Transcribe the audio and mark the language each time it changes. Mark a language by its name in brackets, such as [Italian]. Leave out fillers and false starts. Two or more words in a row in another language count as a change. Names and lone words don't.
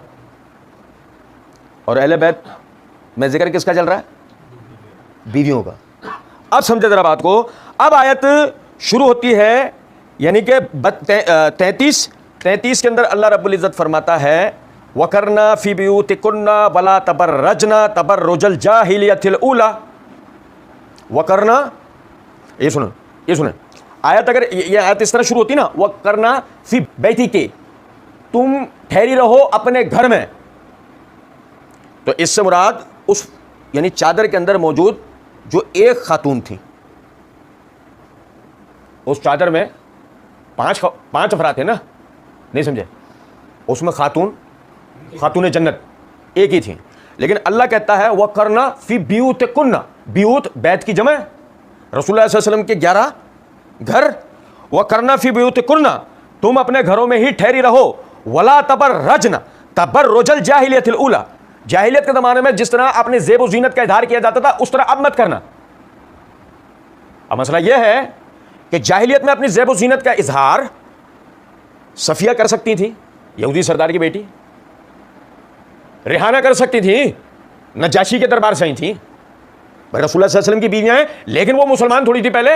[Hindi] और अहले बैत में जिक्र किसका चल रहा है? बीवियों का। अब समझे जरा बात को। अब आयत शुरू होती है यानी कि 33 के अंदर अल्लाह [Arabic] رب العزة [Hindi] फरमाता है, [Arabic] وقرن في بيوتكن ولا تبرجن تبرج الجاهلية الأولى. [Hindi] वकरना, ये सुने आयत, अगर ये आयत इस तरह शुरू होती ना, [Arabic] وقرن في بيتك, [Hindi] तुम ठहरी रहो अपने घर में। तो इससे मुराद उस यानी चादर के अंदर मौजूद जो एक खातून थी, उस चादर में पांच अफराद थे ना, नहीं समझे, उसमें खातून जन्नत एक ही थी। लेकिन अल्लाह कहता है [Arabic] وقرن في بيوتكن, [Hindi] बियूत बैत की जमा, [Arabic] رسول الله صلى الله عليه وسلم [Hindi] के 11 घर, [Arabic] وقرن في بيوتكن, [Hindi] तुम अपने घरों में ही ठहरी रहो, [Arabic] ولا تبرجن تبرج الجاهلية الأولى, [Hindi] जाहिलियत के ज़माने में जिस तरह अपने ज़ेब व ज़ीनत का इज़हार किया जाता था उस तरह अब मत करना। अब मसला यह है कि जाहिलियत में अपनी ज़ेब व ज़ीनत का इज़हार सफिया कर सकती थी, यहूदी सरदार की बेटी, रिहाना कर सकती थी, नजाशी के दरबार से आई थी, भाई [Arabic] رسول الله صلى الله عليه وسلم [Hindi] की बीवियां हैं, लेकिन वो मुसलमान थोड़ी थी पहले।